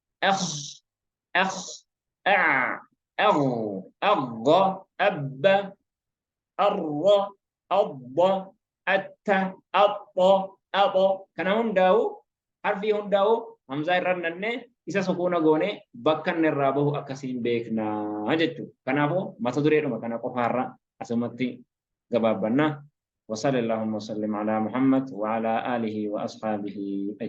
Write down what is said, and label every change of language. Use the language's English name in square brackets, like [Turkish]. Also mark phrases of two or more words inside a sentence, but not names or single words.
[Oromo] Kana hundaa'u harfii hundaa'u hamzaa irra nadhee isa sukuuna goone bakka inni irraa bahu akkasiin beekna jechuudha. Kanaafuu mata dureedhuma kana qofaarra asumatti gabaabbanna. [Arabic] وصلى اللهم وسلم على محمد وعلى آله وأصحابه أجمعين.